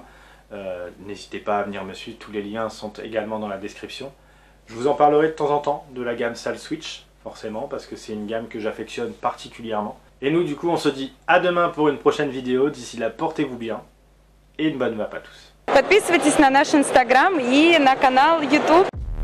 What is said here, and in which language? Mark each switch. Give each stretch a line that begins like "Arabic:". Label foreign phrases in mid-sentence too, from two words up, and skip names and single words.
French: N'hésitez pas à venir me suivre, tous les liens sont également dans la description. Je vous en parlerai de temps en temps de la gamme Salle Switch, forcément, parce que c'est une gamme que j'affectionne particulièrement. Et nous, du coup, on se dit à demain pour une prochaine vidéo. D'ici là, portez-vous bien et une bonne vape à tous.
Russian: Подписывайтесь на наш Instagram и на канал YouTube.